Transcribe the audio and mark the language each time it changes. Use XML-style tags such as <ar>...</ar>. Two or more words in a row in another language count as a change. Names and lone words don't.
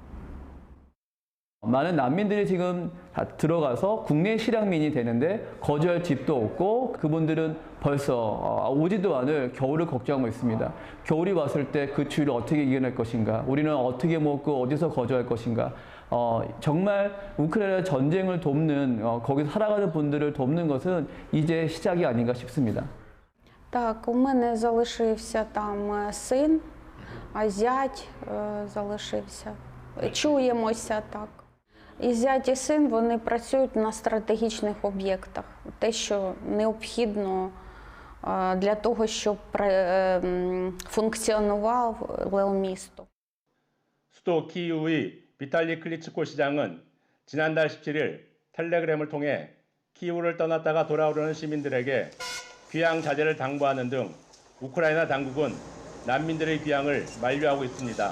<ko>많은 난민들이 지금 다 들어가서 국내 실향민이 되는데 거주할 집도 없고 그분들은 벌써 오지도 않을 겨울을 걱정하고 있습니다. 겨울이 왔을 때 그 추위를 어떻게 이겨낼 것인가, 우리는 어떻게 먹고 어디서 거주할 것인가, 정말 우크라이나 전쟁을 돕는 거기서 살아가는 분들을 돕는 것은 이제 시작이 아닌가 싶습니다.</ko> <uk>Так, у мене залишився там син, а зять залишився. Чуємося так. І зять і син, вони працюють на стратегічних об'єктах. Те, що необхідно для того, щоб функціонувало місто.</uk> <ko>수도 키이우의 비탈리 클리츠코 시장은 지난달 17일 텔레그램을 통해 키이우를 떠났다가 돌아오려는 시민들에게 귀향 자제를 당부하는 등 우크라이나 당국은 난민들의 귀향을 만류하고 있습니다.</ko>